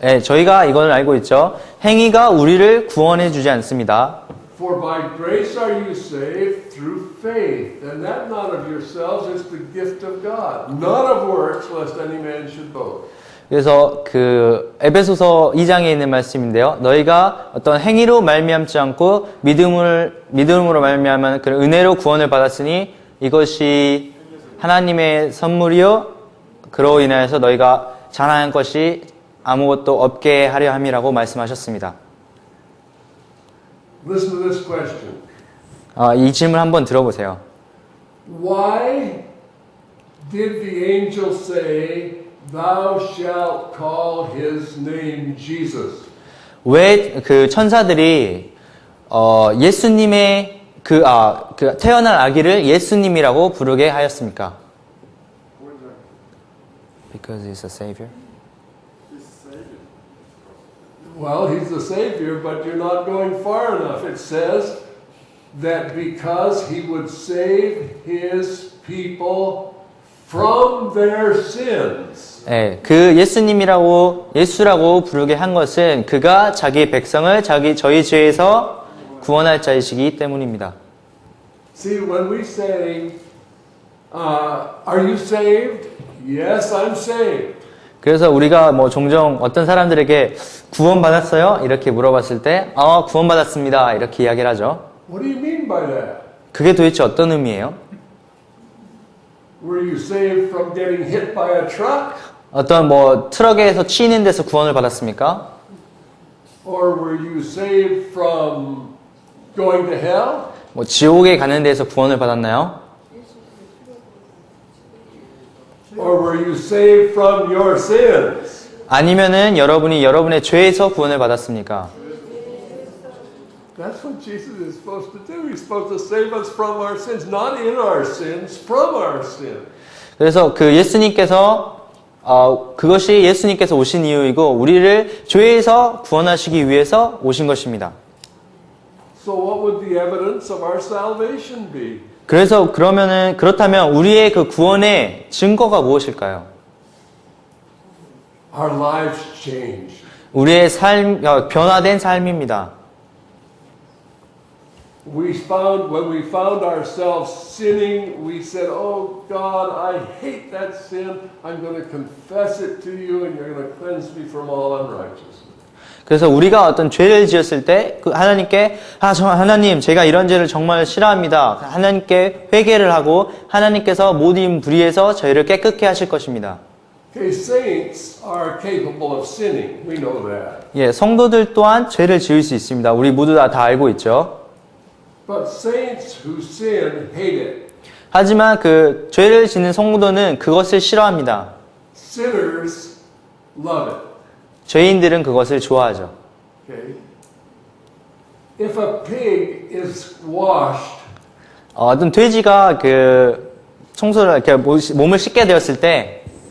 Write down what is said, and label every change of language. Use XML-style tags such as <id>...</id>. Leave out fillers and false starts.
<ko>예, 저희가 이걸 알고 있죠. 행위가 우리를 구원해 주지 않습니다.</ko> <en>For by grace are you saved through faith, and that not of yourselves is the gift of God, not of works, lest any man should boast.</en> <ko>그래서 그 에베소서 2장에 있는 말씀인데요. 너희가 어떤 행위로 말미암지 않고 믿음으로 말미암은 그런 은혜로 구원을 받았으니 이것이 하나님의 선물이요 그로 인하여서 너희가 자랑한 것이 아무것도 없게 하려 함이라고 말씀하셨습니다.</ko> <en>Listen to this question.</en> <ko>이 질문 한번 들어보세요.</ko> <en>Why did the angel say, Thou shalt call his name Jesus?</en> <ko>왜 그 천사들이 예수님의 그 태어날 아기를 예수님이라고 부르게 하였습니까?</ko> <en>Because he's a savior. Well, he's the Savior, but you're not going far enough. It says that because he would save his people from their sins.</en> <ko>예, 그 예수라고 부르게 한 것은 그가 자기 백성을 저희 죄에서 구원할 자이시기 때문입니다.</ko> <en>See, when we say, are you saved? Yes, I'm saved.</en> <ko>그래서 우리가 뭐 종종 어떤 사람들에게 구원받았어요? 이렇게 물어봤을 때, 구원받았습니다. 이렇게 이야기를 하죠.</ko> <en>What do you mean by that?</en> <ko>그게 도대체 어떤 의미예요?</ko> <en>Were you saved from getting hit by a truck?</en> <ko>어떤 뭐 트럭에서 치이는 데서 구원을 받았습니까?</ko> <en>Or were you saved from going to hell?</en> <ko>뭐 지옥에 가는 데서 구원을 받았나요?</ko> <en>Or were you saved from your sins?</en> <ko>아니면은 여러분이 여러분의 죄에서 구원을 받았습니까?</ko> <en>That's what Jesus is supposed to do. He's supposed to save us from our sins, not in our sins, from our sins.</en> <ko>그래서 그 예수님께서 그것이 예수님께서 오신 이유이고 우리를 죄에서 구원하시기 위해서 오신 것입니다.</ko> <en>So what would the evidence of our salvation be?</en> <ko>그래서 그렇다면 우리의 그 구원의 증거가 무엇일까요?</ko> <en>Our lives changed.</en> <ko>우리의 변화된 삶입니다.</ko> <en>when we found ourselves sinning, we said, "Oh God, I hate that sin. I'm going to confess it to you, and you're going to cleanse me from all unrighteousness."</en> <ko>그래서 우리가 어떤 죄를 지었을 때 그 하나님께 하나님 제가 이런 죄를 정말 싫어합니다. 하나님께 회개를 하고 하나님께서 모든 불의에서 저희를 깨끗게 하실 것입니다.</ko> <en>Okay, saints are capable of sinning. We know that.</en> <ko>예, 성도들 또한 죄를 지을 수 있습니다. 우리 모두 다 알고 있죠.</ko> <en>But saints who sin hate it.</en> <ko>하지만 그 죄를 짓는 성도는 그것을 싫어합니다.</ko> <en>Sinners love it.</en> <ko>죄인들은 그것을 좋아하죠.</ko> <en>Okay. If a pig is washed,</en> <ko>어떤 돼지가 그 청소를 이렇게 몸을 씻게 되었을 때,</ko>